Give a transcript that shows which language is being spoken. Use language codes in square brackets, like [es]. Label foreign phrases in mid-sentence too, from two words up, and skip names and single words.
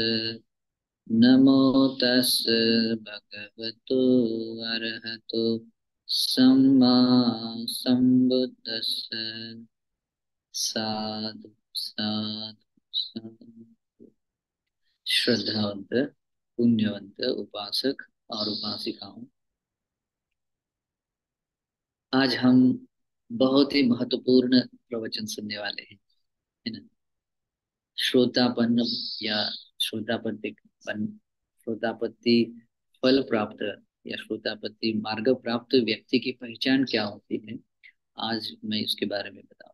[pi] नमो तस्य भगवतो अरहतो सम्मा सम्बुद्धस्स। साधु साधु साधु। [hi] श्रद्धावंत पुण्यवंत उपासक और उपासिकाओं, आज हम बहुत ही महत्वपूर्ण प्रवचन सुनने वाले हैं, है ना। श्रोतापन्न या श्रोतापत्ति श्रोतापत्ति फल प्राप्त या श्रोतापत्ति मार्ग प्राप्त व्यक्ति की पहचान क्या होती है, आज मैं इसके बारे में बताऊं।